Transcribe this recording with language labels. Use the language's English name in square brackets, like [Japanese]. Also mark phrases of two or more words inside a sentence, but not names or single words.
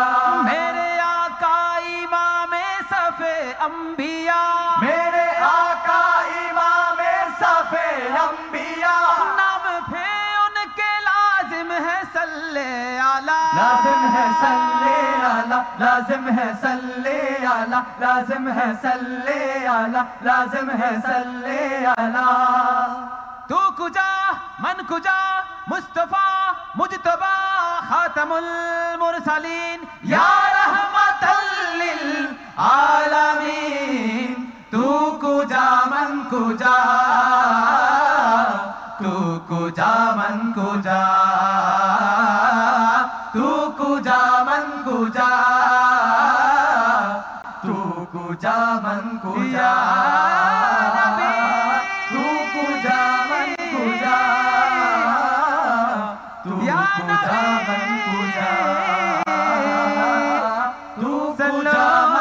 [Urdu] میرے آقا امام صف انبیا میرے آقا امام صف انبیا. نام پہ ان کے لازم ہے صلِ علیٰ لازم ہے صلِ علیٰ لازم ہے صلِ علیٰ لازم ہے صلِ علیٰ لازم ہے صلِ علیٰ. [Persian] تو کجا من کجا [Arabic] مصطفیٰ مجتبیٰ خاتم المرسلین یا رحمة لل [Persian] عالمین تو کجا من کجا تو کجا من کجا تو کجا من کجا تو کجا من کجا تو کجا من کجا تو کجا من کجا تو کجا